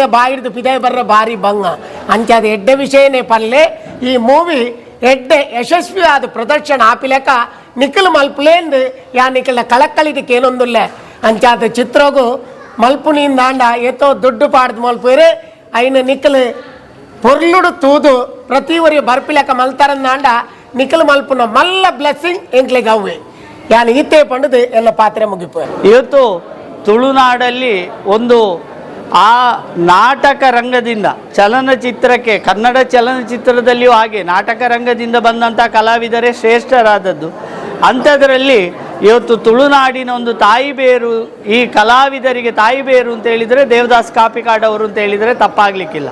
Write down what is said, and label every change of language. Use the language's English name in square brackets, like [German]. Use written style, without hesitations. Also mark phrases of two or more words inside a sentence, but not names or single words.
[Tulu] ಬಾಯಿಡ್ದು ಪಿದಾಯಿ ಬರ್ರ ಭಾರಿ ಭಂಗ ಅಂಚೆ ಅದು ಎಡ್ಡೆ ವಿಷಯನೇ ಪಲ್ಲೆ ಈ ಮೂವಿ ಎಡ್ಡೆ ಯಶಸ್ವಿ ಆದ ಪ್ರದರ್ಶನ ಆಪಿಲೆಕ ನಿಖಲ್ ಮಲ್ಪುಲೇಂದು ಯಾ ನಿಖಲ್ನ ಕಳಕ್ಕಳಿದಕ್ಕೆ ಏನೊಂದುಲ್ಲೆ ಅಂಚಾದ ಚಿತ್ರಗೂ ಮಲ್ಪುನಿಂದ ಆಂಡ ಎತ್ತೋ ದುಡ್ಡು ಪಾಡ್ದು ಮಲ್ಪುರೆ ಐನ ನಿಖಲ್ ಪೊರ್ಲುಡು ತೂದು ಪ್ರತಿ ಒರಿ ಬರ್ಪಿಲೆಕ ಮಲ್ತಾರಂದಾಂಡ ನಿಖಲ್ ಮಲ್ಪುನ ಮಲ್ಲ ಬ್ಲೆಸ್ಸಿಂಗ್ ಎಂಕ್ಲೆಗೆ ಅವ್ವೆ ಯಾನು ಈತೆ ಪಂಡದು ಎಲ್ಲ ಪಾತ್ರೆ ಮುಗಿಪು [Kannada] ಇವತ್ತು ತುಳುನಾಡಲ್ಲಿ ಒಂದು ಆ ನಾಟಕ ರಂಗದಿಂದ ಚಲನಚಿತ್ರಕ್ಕೆ ಕನ್ನಡ ಚಲನಚಿತ್ರದಲ್ಲಿಯೂ ಹಾಗೆ ನಾಟಕ ರಂಗದಿಂದ ಬಂದಂಥ ಕಲಾವಿದರೇ ಶ್ರೇಷ್ಠರಾದದ್ದು. ಅಂಥದ್ರಲ್ಲಿ ಇವತ್ತು ತುಳುನಾಡಿನ ಒಂದು ತಾಯಿ ಬೇರು, ಈ ಕಲಾವಿದರಿಗೆ ತಾಯಿ ಬೇರು ಅಂತ ಹೇಳಿದರೆ ದೇವದಾಸ್ ಕಾಪಿಕಾಡ್ ಅವರು ಅಂತ ಹೇಳಿದರೆ ತಪ್ಪಾಗಲಿಕ್ಕಿಲ್ಲ.